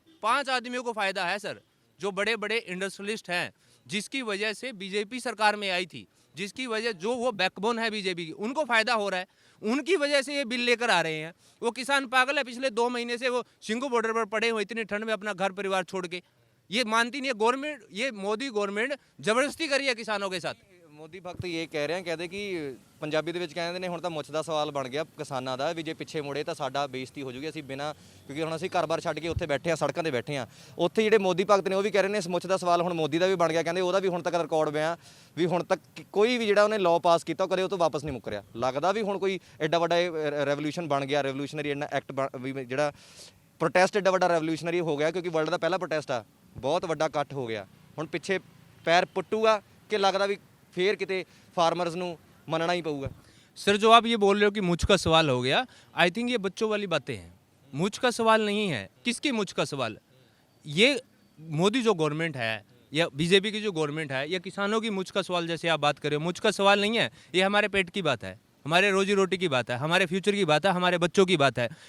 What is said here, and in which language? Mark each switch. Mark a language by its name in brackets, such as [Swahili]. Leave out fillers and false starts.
[Hindi] 5 आदमियों को फ़ायदा है सर, जो बड़े बड़े इंडस्ट्रियलिस्ट हैं, जिसकी वजह से बीजेपी सरकार में आई थी, जिसकी वजह जो वो बैकबोन है बीजेपी की, उनको फ़ायदा हो रहा है। उनकी वजह से ये बिल लेकर आ रहे हैं। वो किसान पागल है, पिछले 2 महीने से वो सिंगू बॉर्डर पर पड़े हुए, इतनी ठंड में अपना घर परिवार छोड़ के। ये मानती नहीं है गवर्नमेंट, ये मोदी गवर्नमेंट ज़बरदस्ती करी है किसानों के साथ। [Punjabi] ਮੋਦੀ ਭਗਤ ਇਹ ਕਹਿ ਰਹੇ ਆ, ਕਹਿੰਦੇ ਕਿ ਪੰਜਾਬੀ ਦੇ ਵਿੱਚ ਕਹਿੰਦੇ ਨੇ ਹੁਣ ਤਾਂ ਮੁੱਛ ਦਾ ਸਵਾਲ ਬਣ ਗਿਆ ਕਿਸਾਨਾਂ ਦਾ ਵੀ ਜੇ ਪਿੱਛੇ ਮੁੜੇ ਤਾਂ ਸਾਡਾ ਬੇਇੱਜ਼ਤੀ ਹੋ ਜੂਗੀ, ਅਸੀਂ ਬਿਨਾਂ ਕਿਉਂਕਿ ਹੁਣ ਅਸੀਂ ਘਰ-ਬਾਰ ਛੱਡ ਕੇ ਉੱਥੇ ਬੈਠੇ ਆ, ਸੜਕਾਂ ਤੇ ਬੈਠੇ ਆ। ਉੱਥੇ ਜਿਹੜੇ ਮੋਦੀ ਭਗਤ ਨੇ ਉਹ ਵੀ ਕਹਿ ਰਹੇ ਨੇ ਇਸ ਮੁੱਛ ਦਾ ਸਵਾਲ ਹੁਣ ਮੋਦੀ ਦਾ ਵੀ ਬਣ ਗਿਆ, ਕਹਿੰਦੇ ਉਹਦਾ ਵੀ ਹੁਣ ਤੱਕ ਰਿਕਾਰਡ ਪਿਆ ਵੀ ਹੁਣ ਤੱਕ ਕੋਈ ਵੀ ਜਿਹੜਾ ਉਹਨੇ ਲਾਅ ਪਾਸ ਕੀਤਾ ਉਹ ਕਦੇ ਉਹ ਤੋਂ ਵਾਪਸ ਨਹੀਂ ਮੁੱਕਰਿਆ। ਲੱਗਦਾ ਵੀ ਹੁਣ ਕੋਈ ਐਡਾ ਵੱਡਾ ਰੈਵੋਲੂਸ਼ਨ ਬਣ ਗਿਆ, ਰੈਵੋਲੂਸ਼ਨਰੀ ਐਕਟ ਵੀ ਜਿਹੜਾ ਪ੍ਰੋਟੈਸਟ ਐਡਾ ਵੱਡਾ ਰੈਵੋਲੂਸ਼ਨਰੀ ਹੋ ਗਿਆ ਕਿਉਂਕਿ ਵਰਲਡ ਦਾ ਪਹਿਲਾ ਪ੍ਰੋਟੈਸਟ ਆ, ਬਹੁਤ ਵੱਡਾ ਇਕੱਠ ਹੋ ਗਿਆ। ਹੁਣ ਪਿੱਛੇ ਪੈਰ ਪੁੱਟੂਗਾ ਕਿ ਲੱਗਦਾ ਵੀ ਫੇਰ ਕਿਤੇ फार्मर्स ਨੂੰ ਮੰਨਣਾ ਹੀ ਪਊਗਾ। [Hindi] सर जो आप ये बोल रहे हो कि मुझ का सवाल हो गया, आई थिंक ये बच्चों वाली बातें हैं। मुझ का सवाल नहीं है। किसकी मुझ का सवाल? ये मोदी जो गवर्नमेंट है या बीजेपी की जो गवर्नमेंट है या किसानों की मुझ का सवाल जैसे आप बात कर रहे हो, मुझ का सवाल नहीं है। ये हमारे पेट की बात है, हमारे रोजी रोटी की बात है, हमारे फ्यूचर की बात है, हमारे बच्चों की बात है।